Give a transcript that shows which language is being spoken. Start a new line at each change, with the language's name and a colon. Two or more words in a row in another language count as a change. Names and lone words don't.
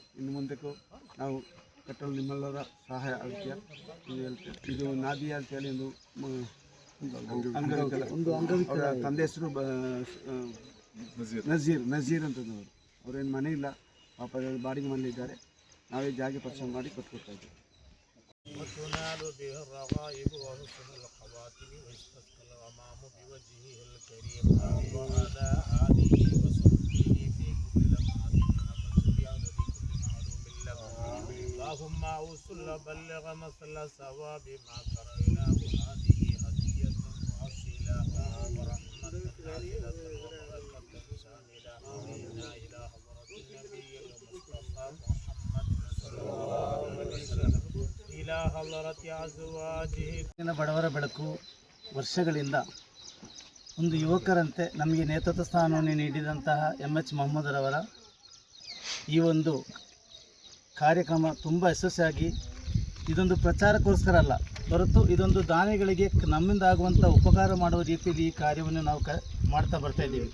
Kannada: ಇನ್ನು ಮುಂದಕ್ಕೂ ನಾವು ಕಟ್ಟಲು ನಿಮ್ಮೆಲ್ಲರ ಸಹಾಯ ಅಗತ್ಯ. ಇದು ನಾದಿಯಾ ಅಂತೇಳಿ ಒಂದು ಅಂಗವಿಕಲ ತಂದೆ ಹೆಸರು ನಜೀರ್ ಅಂತದವರು. ಅವರೇನು ಮನೆ ಇಲ್ಲ, ಪಾಪ ಬಾಡಿಗೆ ಮನೆಯಲ್ಲಿದ್ದಾರೆ. ನಾವೇ ಜಾಗ ಪರಿಶ್ರಮ ಮಾಡಿ ಕೊಟ್ಕೊಡ್ತಾ ಇದ್ದೇವೆ.
Arabic: وتنال به الرغائب وحسن الخواتم ويستسقى الغمام بوجهه الكريم وعلى آله وصحبه في كل لمحة نفس بعدد كل معلوم لكم اللهم أوصل بلغ مثل ثواب ما قرأناه هذه هدية مؤصلة ورحمة نازلة وبركة شاملة إنا إلى حضرة النبي المصطفى محمد صلى الله عليه وسلم إلى حضرة أزواجه.
Kannada: ಬಡವರ ಬೆಳಕು ವರ್ಷಗಳಿಂದ ಒಂದು ಯುವಕರಂತೆ ನಮಗೆ ನೇತೃತ್ವ ಸ್ಥಾನವನ್ನು ನೀಡಿದಂತಹ MH ಮೊಹಮ್ಮದರವರ ಈ ಒಂದು ಕಾರ್ಯಕ್ರಮ ತುಂಬ ಯಶಸ್ವಿಯಾಗಿ, ಇದೊಂದು ಪ್ರಚಾರಕ್ಕೋಸ್ಕರ ಅಲ್ಲ ಹೊರತು ಇದೊಂದು ದಾನಿಗಳಿಗೆ ನಮ್ಮಿಂದ ಆಗುವಂಥ ಉಪಕಾರ ಮಾಡುವ ರೀತಿಯಲ್ಲಿ ಈ ಕಾರ್ಯವನ್ನು ನಾವು ಮಾಡ್ತಾ ಬರ್ತಾ ಇದ್ದೀವಿ.